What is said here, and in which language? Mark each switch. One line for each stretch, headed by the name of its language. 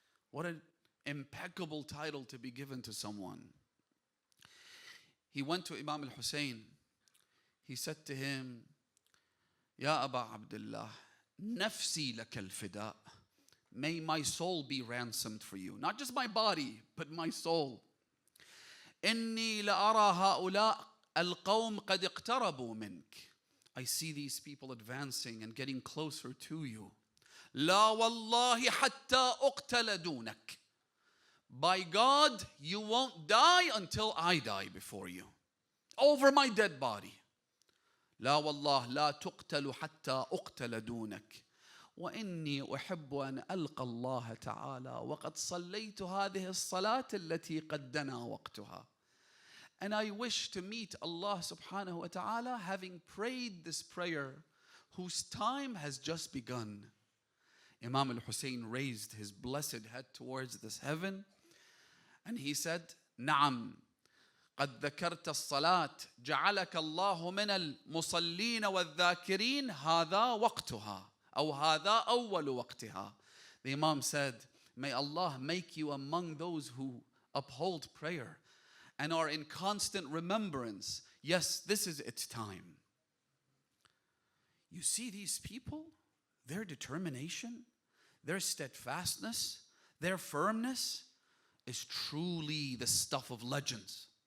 English: What an impeccable title to be given to someone. He went to Imam al-Hussein. He said to him, Ya Aba Abdullah,
Arabic: نفسي لك الفداء.
English: May my soul be ransomed for you. Not just my body, but my soul.
Arabic: إني لأرى هؤلاء القوم قد اقتربوا منك.
English: I see these people advancing and getting closer to you.
Arabic: لا والله حتى أقتل دونك.
English: By God, you won't die until I die before you. Over my dead body.
Arabic: لا والله لا تقتل حتى أقتل دونك. وإني أحب أن ألقى الله تعالى وقد صليت هذه الصلاة التي قد دنا وقتها.
English: And I wish to meet Allah subhanahu wa ta'ala having prayed this prayer whose time has just begun. Imam al-Hussein raised his blessed head towards this heaven and he said,
Arabic: نعم قد ذكرت الصلاة جعلك الله من المصلين والذاكرين هذا وقتها أو هذا أول وقتها.
English: The Imam said, may Allah make you among those who uphold prayer and are in constant remembrance. Yes, this is its time. You see these people, their determination, their steadfastness, their firmness is truly the stuff of legends.